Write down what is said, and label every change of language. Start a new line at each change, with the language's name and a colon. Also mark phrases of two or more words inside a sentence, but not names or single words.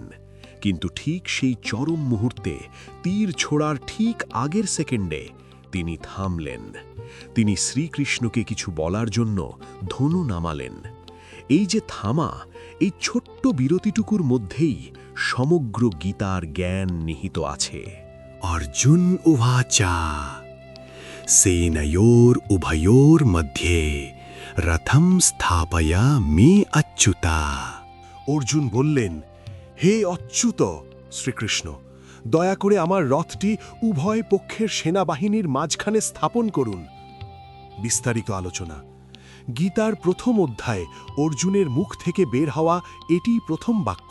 Bangla: কিন্তু ঠিক সেই চরম মুহূর্তে, তীর ছোড়ার ঠিক আগের সেকেন্ডে তিনি থামলেন। তিনি শ্রীকৃষ্ণকে কিছু বলার জন্য ধনু নামালেন। এই যে থামা, এই ছোট্ট বিরতিটুকুর মধ্যেই সমগ্র গীতার জ্ঞান নিহিত আছে।
Sanskrit: अर्जुन उवाच सेनयोर उभयोर मध्ये रथम स्थापय मे अच्युता।
Bangla: অর্জুন বললেন, হে অচ্যুত শ্রীকৃষ্ণ, দয়া করে আমার রথটি উভয় পক্ষের সেনাবাহিনীর মাঝখানে স্থাপন করুন। বিস্তারিত আলোচনা। গীতার প্রথম অধ্যায়ে অর্জুনের মুখ থেকে বের হওয়া এটিই প্রথম বাক্য।